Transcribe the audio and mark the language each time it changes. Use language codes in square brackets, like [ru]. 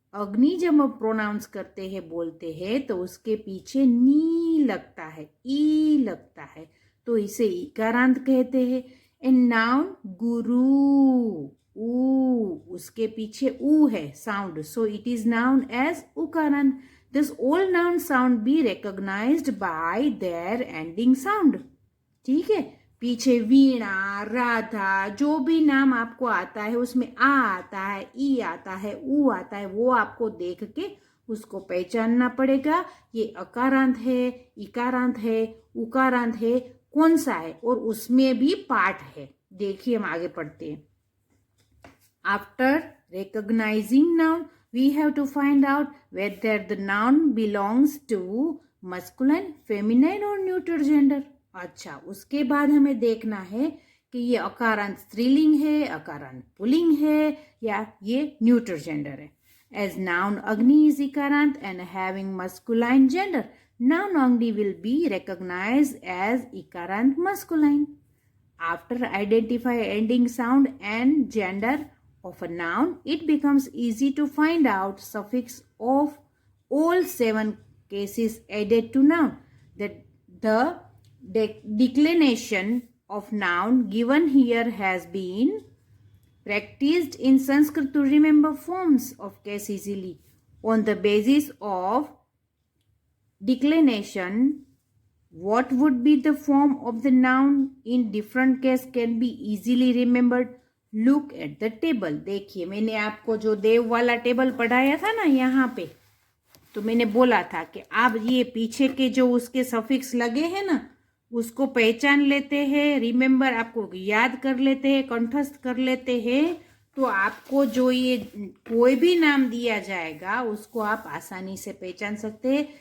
[hi] अग्नि जब हम प्रोनाउंस करते हैं, बोलते हैं, तो उसके पीछे नी लगता है, ई लगता है, तो इसे इकारांत कहते हैं। [en] and noun guru, ऊ, [hi] उसके पीछे ऊ है [en] Sound, so it is noun as उकारांत। Thus all noun sound be recognized by their ending sound, [hi] ठीक है। पीछे वीणा, राधा, जो भी नाम आपको आता है उसमें आ आता है, ई आता है, ऊ आता है, वो आपको देख के उसको पहचानना पड़ेगा। ये अकारांत है, इकारांत है, उकारांत है, कौन सा है, और उसमें भी पाठ है। देखिए हम आगे पढ़ते हैं। [en] After recognizing noun, we have to find out whether the noun belongs to masculine, feminine or neuter gender. [hi] अच्छा, उसके बाद हमें देखना है कि ये अकारांत स्त्रीलिंग है, अकारांत पुल्लिंग है, या ये न्यूटर जेंडर है। [en] As noun Agni is ikarant and having masculine gender, noun Agni will be recognized as ikarant masculine. After identify ending sound and gender of a noun, it becomes easy to find out suffix of all 7 cases added to noun. The declination of noun given here has been practiced in Sanskrit to remember forms of case easily. On the basis of declination, what would be the form of the noun in different case can be easily remembered. Look at the table. [hi] देखिए, मैंने आपको जो देव वाला table पढ़ाया था ना यहाँ पे, तो मैंने बोला था कि आप ये पीछे के जो उसके सफिक्स लगे हैं ना, उसको पहचान लेते हैं, रिमेम्बर आपको याद कर लेते हैं, कंठस्थ कर लेते हैं, तो आपको जो ये कोई भी नाम दिया जाएगा उसको आप आसानी से पहचान सकते हैं।